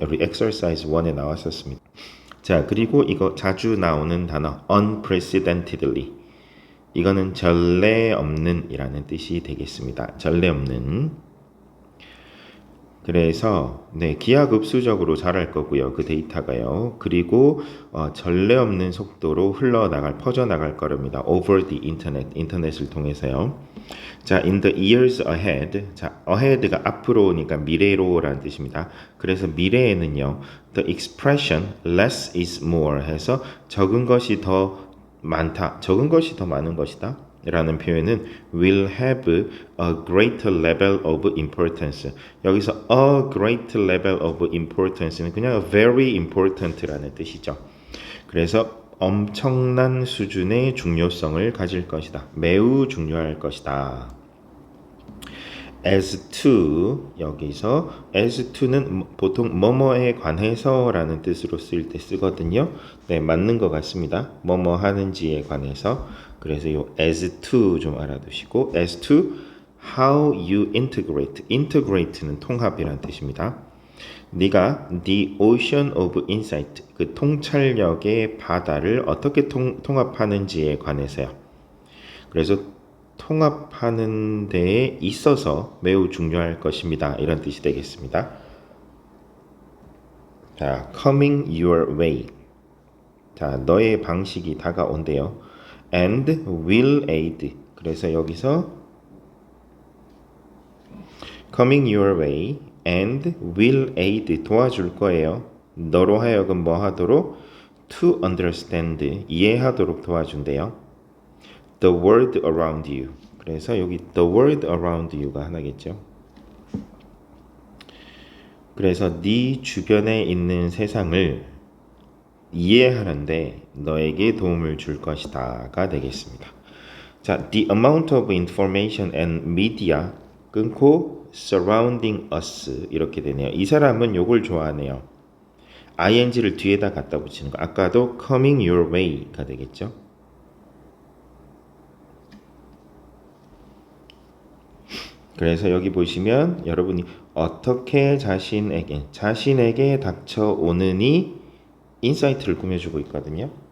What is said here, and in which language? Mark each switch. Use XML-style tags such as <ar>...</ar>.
<ko>우리 exercise 1에 나왔었습니다. 자, 그리고 이거 자주 나오는 단어 unprecedentedly 이거는 전례 없는 이라는 뜻이 되겠습니다. 전례 없는. 그래서 네, 기하급수적으로 자랄 거고요. 그 데이터가요. 그리고 전례 없는 속도로 퍼져나갈 거랍니다.</ko> <en>over the internet,</en> <ko>인터넷을 통해서요.</ko> <en>자, in the years ahead.</en> <ko>자, ahead가 앞으로니까 미래로라는 뜻입니다. 그래서 미래에는요.</ko> <en>the expression less is more 해서</en> <ko>적은 것이 더 많다. 적은 것이 더 많은 것이다. 라는 표현은</ko> <en>will have a greater level of importance.</en> <ko>여기서</ko> <en>a greater level of importance</en> <ko>는 그냥</ko> <en>very important</en> <ko>라는 뜻이죠. 그래서 엄청난 수준의 중요성을 가질 것이다. 매우 중요할 것이다. as to 여기서 as to는 보통 뭐뭐에 관해서라는 뜻으로 쓸 때 쓰거든요. 네, 맞는 것 같습니다. 뭐뭐 하는지에 관해서. 그래서 요 as to 좀 알아두시고</ko> <en>as to how you integrate</en> <ko>는 통합이라는 뜻입니다. 네가</ko> <en>the ocean of insight</en> <ko>그 통찰력의 바다를 어떻게 통합하는지에 관해서요. 그래서 통합하는 데에 있어서 매우 중요할 것입니다. 이런 뜻이 되겠습니다. 자,</ko> <en>coming your way.</en> <ko>자, 너의 방식이 다가온대요.</ko> <en>and will aid.</en> <ko>그래서 여기서</ko> <en>coming your way and will aid</en> <ko>도와줄 거예요. 너로 하여금 뭐 하도록?</ko> <en>to understand</en> <ko>이해하도록 도와준대요.</ko> <en>the world around you.</en> <ko>그래서 여기</ko> <en>the world around you</en> <ko>가 하나겠죠. 그래서 네 주변에 있는 세상을 이해하는데 너에게 도움을 줄 것이다가 되겠습니다.</ko> <en>자, the amount of information and media 끊고 surrounding us</en> <ko>이렇게 되네요. 이 사람은 요걸 좋아하네요. ing를 뒤에다 갖다 붙이는 거. 아까도</ko> <en>coming your way</en> <ko>가 되겠죠. 그래서 여기 보시면 여러분이 어떻게 자신에게 닥쳐오느니 인사이트를 꾸며주고 있거든요.</ko>